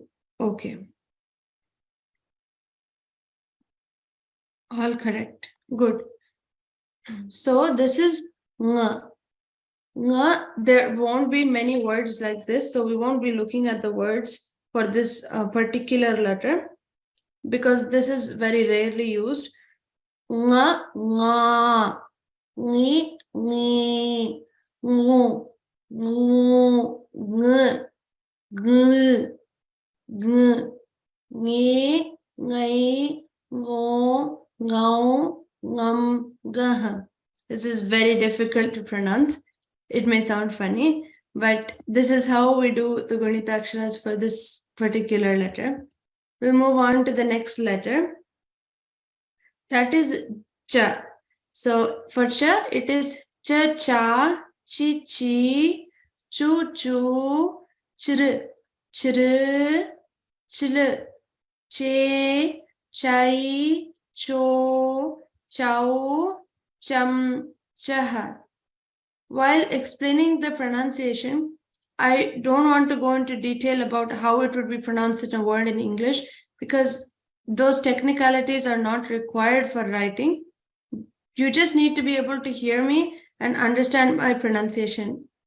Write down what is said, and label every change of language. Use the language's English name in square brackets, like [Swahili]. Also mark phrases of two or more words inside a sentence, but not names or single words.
[English] Okay. All correct. Good. So, this is ng. Ng, there won't be many words like this. So, we won't be looking at the words for this particular letter because this is very rarely used. [Kannada] Nga, nga, ngi, ngi, ngu, ngu, ng, g, g, ngi, ngai, ngo, ngau, ngam, gah. [English] This is very difficult to pronounce. It may sound funny, but this is how we do the [Kannada] Gunita Aksharas [English] for this particular letter. We'll move on to the next letter. That is cha. So for cha, it is [Kannada] cha, chi, chi, chu, chu, chr. chru, chlu, che, chai, cho, chow, cham, chah. [English] While explaining the pronunciation, I don't want to go into detail about how it would be pronounced in a word in English because those technicalities are not required for writing. You just need to be able to hear me and understand my pronunciation.